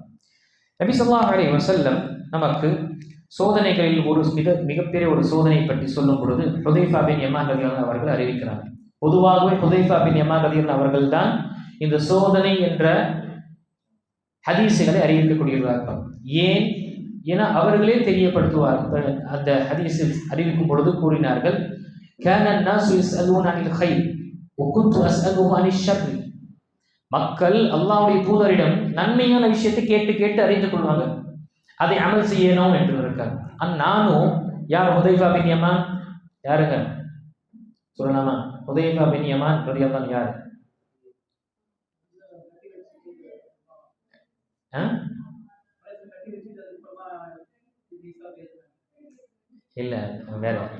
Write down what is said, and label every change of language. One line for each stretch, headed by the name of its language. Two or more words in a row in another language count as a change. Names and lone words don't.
Tamil: நபி
Arabic: صلى الله عليه وسلم
Tamil: நமக்கு சோதனைகளில் ஒரு மிகப்பெரிய ஒரு சோதனை பற்றி சொல்லும் பொழுது ஹுதைஃபா பின் யமான்
Arabic: رضي الله عنه
Tamil: அவர்கள் அறிவிக்கிறாங்க. பொதுவாகவே ஹுதைஃபா பின் யமான் ரலியல்லாஹு அவர்கள் தான் இந்த சோதனை என்ற ஹதீஸுகளை அறிவிக்கக்கூடியவர்கள். ஏன்? ஏன்னா அவர்களே தெரியப்படுத்துவார்கள். அந்த ஹதீஸில் அறிவிக்கும் பொழுது கூறினார்கள்,
Arabic: كان الناس يسألون عن الخير وكنت أسألهم عن الشر.
Tamil: மக்கள் அல்லாஹ்வுடைய தூதரிடம் நன்மையான விஷயத்தை கேட்டு கேட்டு அறிந்து கொள்வாங்க, அதை அமல் செய்யணும் என்று இருக்காங்க. நானும் யார்? ஹுதைஃபா பின் யமான். யாருங்க சொல்லலாமா? ஹுதைஃபா பின் யமான் ரலியல்லாஹு யார்? இல்ல வேற.